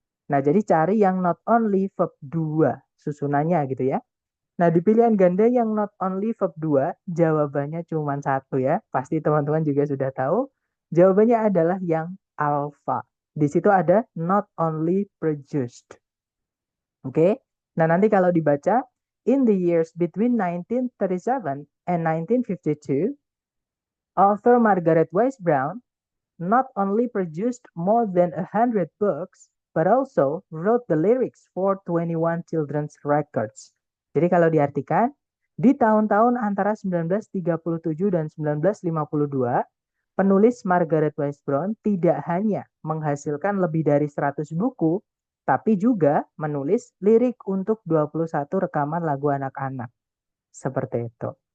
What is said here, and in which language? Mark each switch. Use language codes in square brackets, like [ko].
[id] Nah, jadi cari yang not only verb 2 susunannya gitu ya. Nah, di pilihan ganda yang not only verb 2, jawabannya cuma satu ya. Pasti teman-teman juga sudah tahu. Jawabannya adalah yang alpha. Di situ ada not only produced. Oke. Nah, nanti kalau dibaca, [en] in the years between 1937 and 1952, author Margaret Wise Brown not only produced more than 100 books, but also wrote the lyrics for 21 children's records. [id] Jadi kalau diartikan, di tahun-tahun antara 1937 dan 1952, penulis Margaret Wise Brown tidak hanya menghasilkan lebih dari 100 buku, tapi juga menulis lirik untuk 21 rekaman lagu anak-anak. Seperti itu.